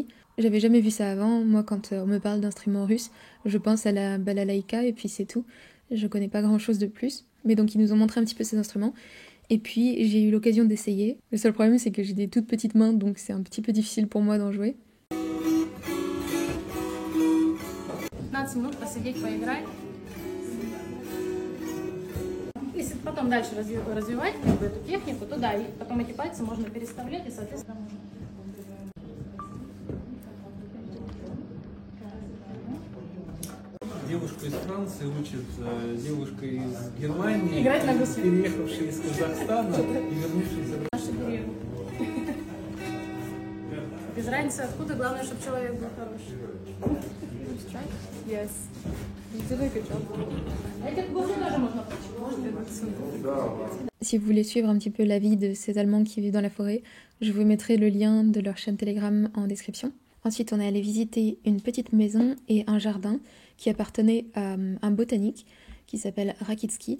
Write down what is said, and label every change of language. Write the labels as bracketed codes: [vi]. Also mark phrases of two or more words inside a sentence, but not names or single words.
[fr] J'avais jamais vu ça avant. Moi, quand on me parle d'instruments russes, je pense à la balalaïka et puis c'est tout. Je connais pas grand-chose de plus. Mais donc, ils nous ont montré un petit peu ces instruments. Et puis, j'ai eu l'occasion d'essayer. Le seul problème, c'est que j'ai des toutes petites mains, donc c'est un petit peu difficile pour moi d'en jouer. [ru] 15 минут посидеть, поиграть. Если потом дальше развивать эту технику, то да, и потом эти пальцы можно переставлять и, соответственно, Девушка из Франции учит девушка из Германии, играть на гусли, переехавшая из Казахстана и вернувшаяся в нашу деревню. Без разницы откуда, главное, чтобы человек был хороший. Yes. [fr] Si vous voulez suivre un petit peu la vie de ces Allemands qui vivent dans la forêt, je vous mettrai le lien de leur chaîne Telegram en description. Ensuite, on est allé visiter une petite maison et un jardin qui appartenait à un botanique qui s'appelle Rakitsky.